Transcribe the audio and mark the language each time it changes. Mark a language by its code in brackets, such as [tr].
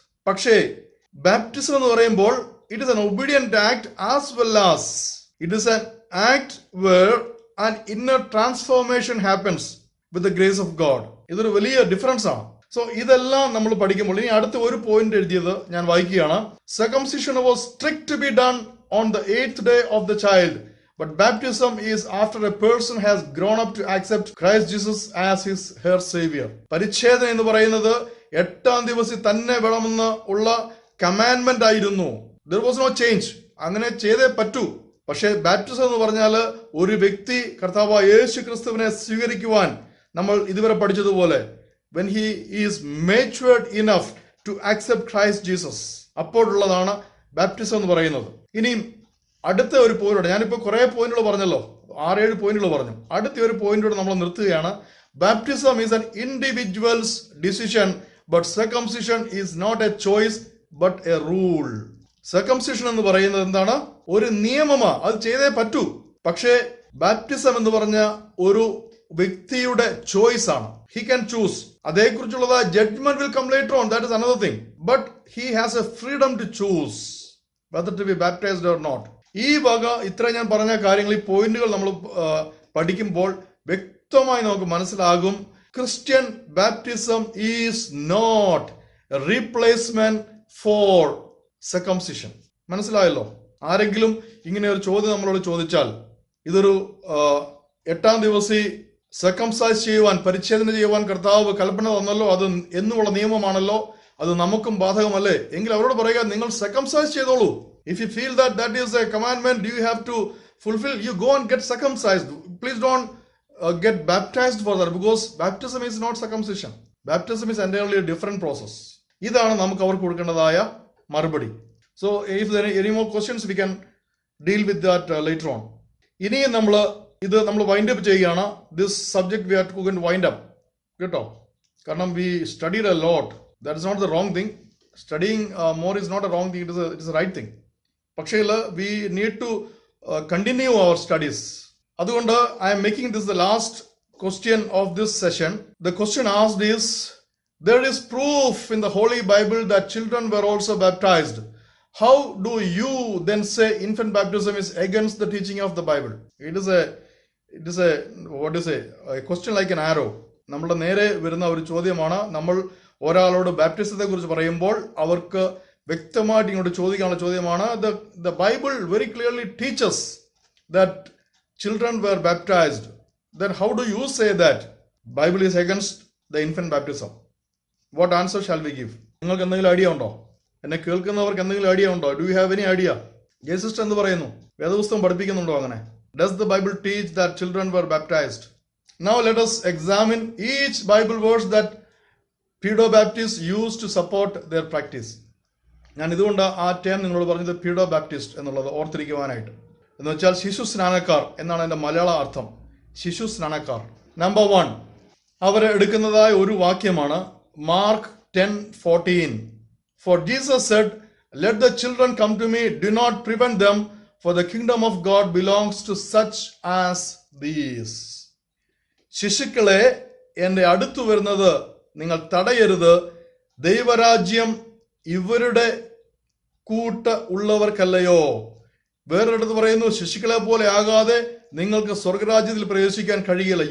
[ml] പക്ഷേ ബാപ്റ്റിസം എന്ന് പറയുമ്പോൾ [en] It is an obedient act as well as it is an act where an inner transformation happens with the grace of God. [ml] ഇതൊരു വലിയ difference ആണ്. So ഇതെല്ലാം നമ്മൾ പഠിക്കുമ്പോൾ ഇനി അടുത്ത ഒരു പോയിന്റ് എഴുതിയത് ഞാൻ വായിക്കുകയാണ്. [en] Circumcision was strict to be done on the 8th day of the child, but baptism is after a person has grown up to accept Christ Jesus as his her savior. [ml] പരിച്ഛേദന എന്ന് പറയുന്നത് 8ാം ദിവസം തന്നെ വേണമെന്ന് ഉള്ള കമാൻഡ്മെന്റ് ആയിരുന്നു. [en] There was no change. [ml] അങ്ങനെ ചെയ്തേ പറ്റൂ. പക്ഷേ ബാപ്റ്റിസം എന്ന് പറഞ്ഞാൽ ഒരു വ്യക്തി കർത്താവായ യേശു ക്രിസ്തുവിനെ സ്വീകരിക്കുവാൻ നമ്മൾ ഇതുവരെ പഠിച്ചതുപോലെ [en] when he is matured enough to accept Christ Jesus, [ml] അപ്പോഴുള്ളതാണ് baptism എന്ന് പറയുന്നത്. ഇനിയും അടുത്ത ഒരു പോയിന്റ്, ഞാനിപ്പോൾ കുറെ പോയിന്റുകൾ പറഞ്ഞല്ലോ, 6-7 പോയിന്റുകൾ പറഞ്ഞു. അടുത്ത ഒരു പോയിന്റോട് നമ്മൾ നിർത്തുകയാണ്. [en] Baptism is an individual's decision, but circumcision is not a choice but a rule. [ml] Circumcision എന്ന് പറയുന്നത് എന്താണ്? ഒരു നിയമമാണ്, അത് ചെയ്തേ പറ്റൂ. പക്ഷേ ബാപ്റ്റിസം എന്ന് പറഞ്ഞ ഒരു വ്യക്തിയുടെ ചോയ്സ് ആണ്. [en] He can choose. [ml] അതേക്കുറിച്ചുള്ളത് [en] Judgement will come later on, that is another thing. But he has a freedom to choose whether to be baptized or not. [ml] ഈ വക ഇത്ര ഞാൻ പറഞ്ഞ കാര്യങ്ങൾ, ഈ പോയിന്റുകൾ നമ്മൾ പഠിക്കുമ്പോൾ വ്യക്തമായി നമുക്ക് മനസ്സിലാകും. [en] Christian baptism is not a replacement for circumcision. [ml] മനസ്സിലായല്ലോ? ആരെങ്കിലും ഇങ്ങനെ ഒരു ചോദ്യം നമ്മളോട് ചോദിച്ചാൽ, ഇതൊരു 8ാം ദിവസം സർക്കംസൈസ് ചെയ്യുവാൻ, പരിച്ഛേദന ചെയ്യുവാൻ കർത്താവ് കൽപ്പന തന്നല്ലോ, അത് എന്നുമുള്ള നിയമമാണല്ലോ, അത് നമുക്കും ബാധകമല്ലേ എങ്കിൽ അവരോട് പറയുക, നിങ്ങൾ സർക്കംസൈസ് ചെയ്തോളൂ. [en] If you feel that that is a commandment you have to fulfill, you go and get circumcised. Please don't get baptized for that, because baptism is not circumcision. Baptism is entirely a different process. [ml] ഇതാണ് നമുക്ക് അവർക്ക് കൊടുക്കേണ്ടതായ മറുപടി. [en] So if there are any more questions we can deal with that later on. [ml] ഇനിയും നമ്മൾ wind up ചെയ്യുകയാണ്. [en] this subject we have to wind up [ml] കേട്ടോ. കാരണം [en] We studied a lot. That is not the wrong thing. Studying more is not a wrong thing, it is a right thing. [ml] പക്ഷേ [en] We need to continue our studies. [ml] അതുകൊണ്ട് [en] I am making this the last question of this session. The question asked is, there is proof in the Holy Bible that children were also baptized. How do you then say infant baptism is against the teaching of the Bible? It is a what is a question like an arrow. [ml] നമ്മുടെ നേരെ വരുന്ന ഒരു ചോദ്യമാണ്. നമ്മൾ ഒരാളോട് ബാപ്റ്റിസത്തെ കുറിച്ച് പറയുമ്പോൾ അവർക്ക് വ്യക്തമായിട്ട് ഇങ്ങോട്ട് ചോദിക്കാനുള്ള ചോദ്യമാണ്. [en] The Bible very clearly teaches that children were baptized. Then how do you say that Bible is against the infant baptism? What answer shall we give? [ml] നിങ്ങൾക്ക് എന്തെങ്കിലും ഐഡിയ ഉണ്ടോ? എന്നെ കേൾക്കുന്നവർക്ക് എന്തെങ്കിലും ഐഡിയ ഉണ്ടോ? [en] Do you have any idea? [ml] ജയസിസ്റ്റർ എന്ത് പറയുന്നു? വേദപുസ്തകം പഠിപ്പിക്കുന്നുണ്ടോ അങ്ങനെ? [en] Does the Bible teach that children were baptized? Now let us examine each Bible verse that Pedobaptists used to support their practice. [ml] ഞാൻ ഇതുകൊണ്ട് ആ ടേം നിങ്ങളോട് പറഞ്ഞത് പീഡോ ബാപ്റ്റിസ്റ്റ് എന്നുള്ളത് ഓർത്തിരിക്കുവാനായിട്ട്. എന്ന് വെച്ചാൽ ശിശു സ്നാനക്കാർ എന്നാണ് എൻ്റെ മലയാള അർത്ഥം. ശിശു സ്നാനക്കാർ. നമ്പർ 1 അവർ എടുക്കുന്നതായ ഒരു വാക്യമാണ് mark 10:14. [en] For Jesus said, let the children come to me, do not prevent them, for the kingdom of God belongs to such as these. [ml] ശിശുക്കളെ എൻ്റെ അടുത്തു വരുന്നത് നിങ്ങൾ തടയരുത്, ദൈവരാജ്യം ഇവരുടെ കൂട്ട് ഉള്ളവർക്കല്ലയോ. വേറൊരിടത്ത് പറയുന്നു, ശിശുക്കളെ പോലെ ആകാതെ നിങ്ങൾക്ക് സ്വർഗരാജ്യത്തിൽ പ്രവേശിക്കാൻ കഴിയില്ല.